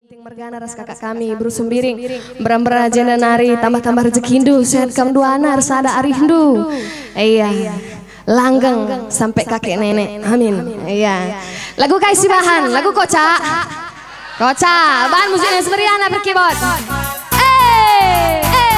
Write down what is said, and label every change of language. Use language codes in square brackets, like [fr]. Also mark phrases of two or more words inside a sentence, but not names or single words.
[btx] Ting mergana ras kakak kami buru sembiring berambara jana nari tambah-tambah rezeki hindu sehat kam dua anar sada ari hindu. Iya. [id] Langgeng sampai kakek nenek. Amin. Iya. Lagu Kaisi Bahan, lagu Koca. Koca, bahan musiknya Semeriana berkeyboard.